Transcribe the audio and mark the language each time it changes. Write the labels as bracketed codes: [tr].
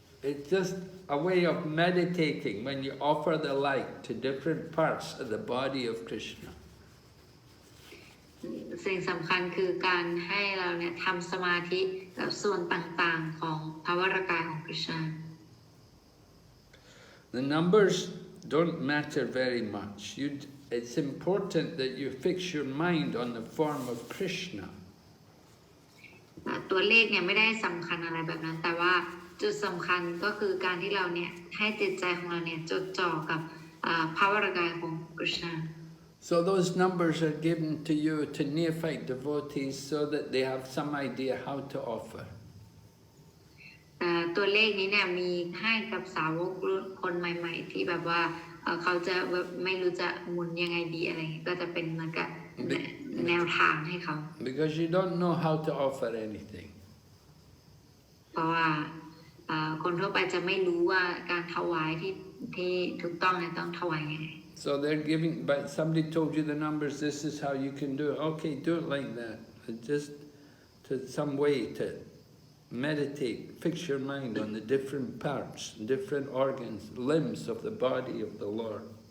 [en] It's just a way of meditating when you offer the light to different parts of the body of Krishna. [th] สิ่งสำคัญคือการให้เราเนี่ยทำสมาธิกับส่วนต่างๆของพระวรากายของ Krishna. [en] The numbers don't matter very much. It's important that you fix your mind on the form of Krishna. [th] ตัวเลขเนี่ยไม่ได้สำคัญอะไรแบบนั้นแต่ว่าจุดสำคัญก็คือการที่เราเนี่ยให้จิตใจของเราเนี่ยจดจ่อกับพระวรากายของ Krishna. [en] So those numbers are given to you to neophyte devotees so that they have some idea how to offer. [th] ตัวเลขนี้เนี่ยมีให้กับสาวกรุ่นคนใหม่ๆที่แบบว่าเขาจะไม่รู้จะหมุนยังไงดีอะไรก็จะเป็นเหมือนกับแนวทางให้เขา [en] Because you don't know how to offer anything. [th] เพราะว่าคนทั่วไปจะไม่รู้ว่าการถวายที่ถูกต้องเนี่ยต้องถวายยังไง [en] So they're giving, but somebody told you the numbers, this is how you can do it. Okay, do it like that. Just to some way to meditate, fix your mind on the different parts, different organs, limbs of the body of the Lord.